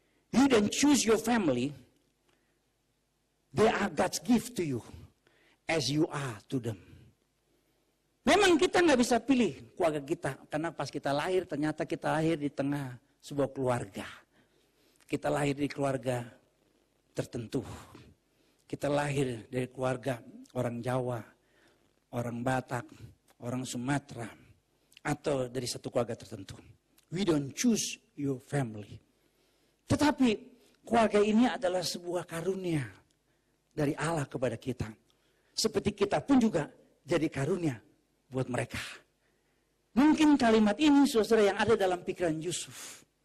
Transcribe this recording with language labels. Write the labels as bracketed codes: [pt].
[en] You don't choose your family. They are God's gift to you. As you are to them. [id] Memang kita nggak bisa pilih keluarga kita. Karena pas kita lahir ternyata kita lahir di tengah sebuah keluarga. Kita lahir di keluarga tertentu. Kita lahir dari keluarga orang Jawa, orang Batak, orang Sumatera, atau dari satu keluarga tertentu. [en] We don't choose your family. [id] Tetapi keluarga ini adalah sebuah karunia dari Allah kepada kita. Seperti kita pun juga jadi karunia buat mereka. Mungkin kalimat ini saudara yang ada dalam pikiran Yusuf.